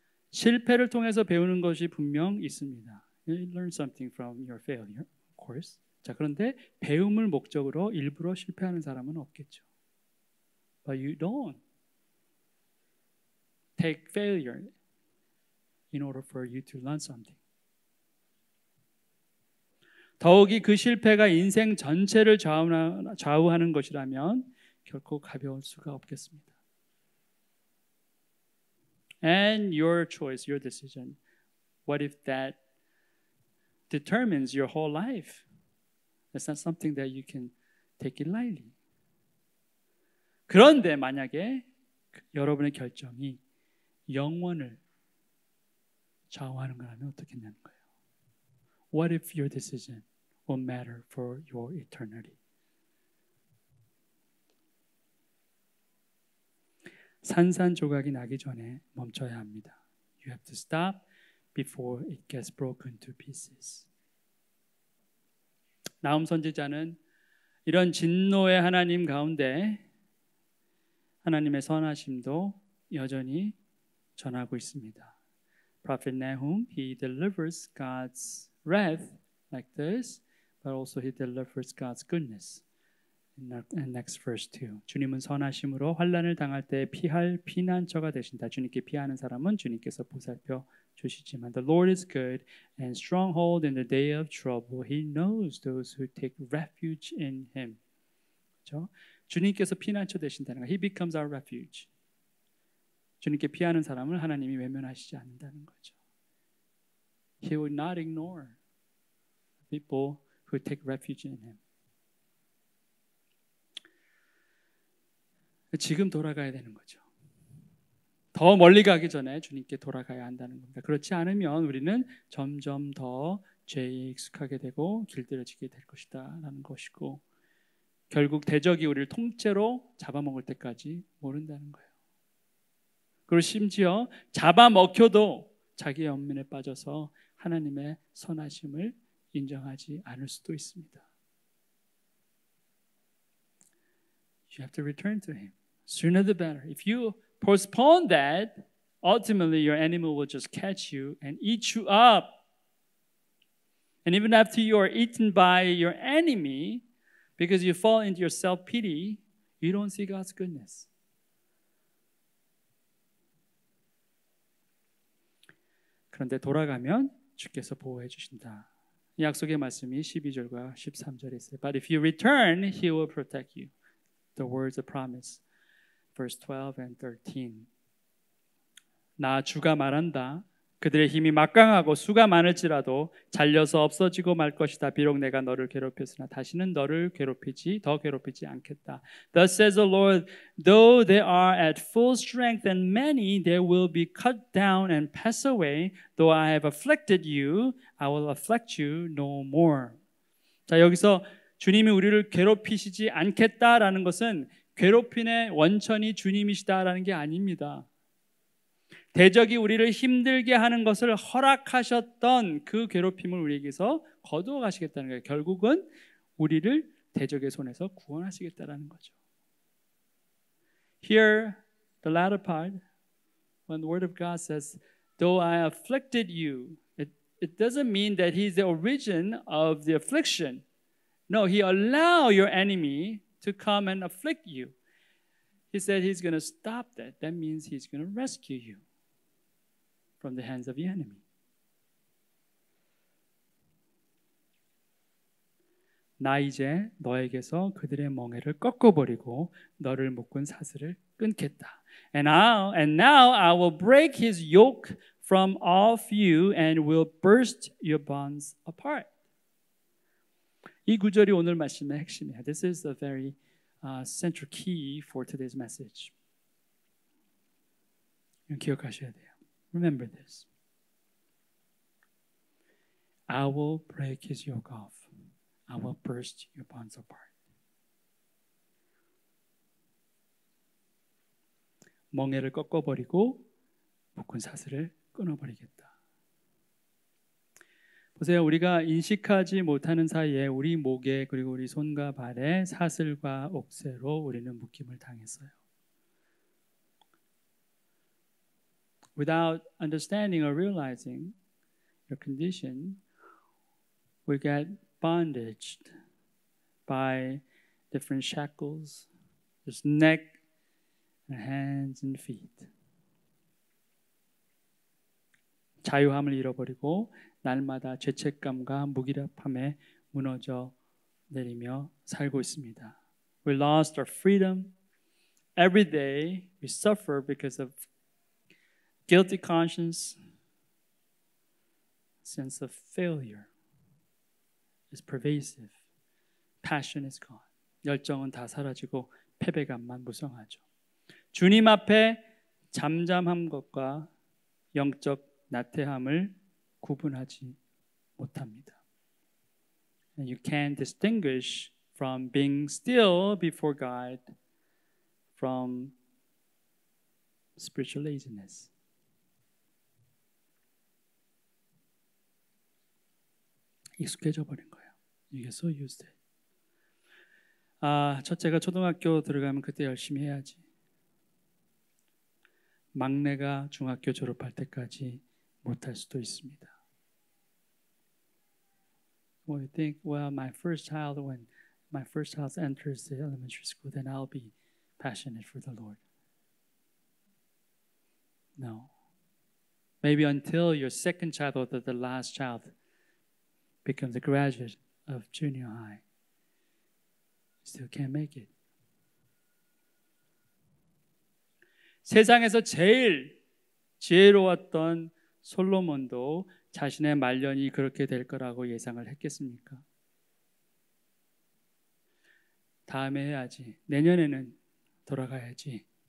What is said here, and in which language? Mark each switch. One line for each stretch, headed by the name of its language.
Korean: 실패를 통해서 배우는 것이 분명 있습니다.
English: You learn something from your failure, of course.
Korean: 자, 그런데 배움을 목적으로 일부러 실패하는 사람은 없겠죠.
English: But you don't take failure in order for you to learn something.
Korean: 더욱이 그 실패가 인생 전체를 좌우하는 것이라면 결코 가벼울 수가 없겠습니다.
English: And your choice, your decision, what if that determines your whole life? That's not something that you can take it lightly.
Korean: 그런데 만약에 여러분의 결정이 영원을 좌우하는 거라면 어떻겠냐는 거예요.
English: What if your decision will matter for your eternity?
Korean: 산산조각이 나기 전에 멈춰야 합니다.
English: You have to stop before it gets broken to pieces.
Korean: 나훔 선지자는 이런 진노의 하나님 가운데 하나님의 선하심도 여전히 전하고 있습니다.
English: Prophet Nahum, he delivers God's wrath like this, but also he delivers God's goodness. And next verse 2.
Korean: 주님은 선하심으로 환난을 당할 때 피할 피난처가 되신다. 주님께 피하는 사람은 주님께서 보살펴 주시지만
English: The Lord is good and stronghold in the day of trouble. He knows those who take refuge in Him.
Korean: 그렇죠? 주님께서 피난처 되신다는 거.
English: He becomes our refuge.
Korean: 주님께 피하는 사람을 하나님이 외면하시지 않는다는 거죠.
English: He will not ignore people who take refuge in Him.
Korean: 지금 돌아가야 되는 거죠. 더 멀리 가기 전에 주님께 돌아가야 한다는 겁니다. 그렇지 않으면 우리는 점점 더 죄에 익숙하게 되고 길들여지게 될 것이다 라는 것이고 결국 대적이 우리를 통째로 잡아먹을 때까지 모른다는 거예요. 그리고 심지어 잡아먹혀도 자기의 연민에 빠져서 하나님의 선하심을 인정하지 않을 수도 있습니다.
English: You have to return to Him. Sooner the better. If you postpone that, ultimately your enemy will just catch you and eat you up. And even after you are eaten by your enemy, because you fall into your self-pity, you don't see God's goodness.
Korean: 그런데 돌아가면 주께서 보호해 주신다. 이 약속의 말씀이 12절과 13절에 있어요.
English: But if you return, He will protect you. The words of promise. Verse 12 and 13.
Korean: 나 주가 말한다. 그들의 힘이 막강하고 수가 많을지라도 잘려서 없어지고 말 것이다. 비록 내가 너를 괴롭혔으나 다시는 너를 더 괴롭히지 않겠다.
English: Thus says the Lord, though they are at full strength and many, they will be cut down and pass away. Though I have afflicted you, I will afflict you no more.
Korean: 자, 여기서 주님이 우리를 괴롭히시지 않겠다라는 것은 괴롭힘의 원천이 주님이시다라는 게 아닙니다. 대적이 우리를 힘들게 하는 것을 허락하셨던 그 괴롭힘을 우리에게서 거두어 가시겠다는 거예요. 결국은 우리를 대적의 손에서 구원하시겠다라는 거죠.
English: Here, the latter part, when the word of God says, though I afflicted you, it doesn't mean that He's the origin of the affliction. No, He allowed your enemy to come and afflict you. He said He's going to stop that. That means He's going to rescue you from the hands of the enemy.
Korean: 나 이제 너에게서 그들의 멍에를 꺾어버리고 너를 묶은 사슬을 끊겠다.
English: And now I will break his yoke from off you and will burst your bonds apart.
Korean: 이 구절이 오늘 말씀의 핵심이에요.
English: This is a very central key for today's message.
Korean: 기억하셔야 돼요.
English: Remember this. I will break his yoke off. I will burst your bonds apart.
Korean: 멍에를 꺾어버리고 묶은 사슬을 끊어버리겠다. 보세요. 우리가 인식하지 못하는 사이에 우리 목에 그리고 우리 손과 발에 사슬과 옥새로 우리는 묶임을 당했어요.
English: Without understanding or realizing your condition, we get bondaged by different shackles, there's neck, and hands and feet.
Korean: 자유함을 잃어버리고 날마다 죄책감과 무기력함에 무너져 내리며 살고 있습니다.
English: We lost our freedom. Every day we suffer because of guilty conscience, sense of failure is pervasive. Passion is gone.
Korean: 열정은 다 사라지고 패배감만 무성하죠. 주님 앞에 잠잠한 것과 영적 나태함을 구분하지 못합니다.
English: And you can't distinguish from being still before God from spiritual laziness.
Korean: 익숙해져 버린 거예요. 이게
English: so used to it.
Korean: 첫째가 초등학교 들어가면 그때 열심히 해야지. 막내가 중학교 졸업할 때까지 못할 수도 있습니다.
English: Well, you think, well, when my first child enters the elementary school, then I'll be passionate for the Lord. No. Maybe until your second child or the last child becomes a graduate of junior high, you still can't make it.
Korean: 세상에서 제일 지혜로웠던 솔로몬도 자신의 말년이 그렇게 될 거라고 예상을 했겠습니까? 다음에 해야지. 내년에는 돌아가야지.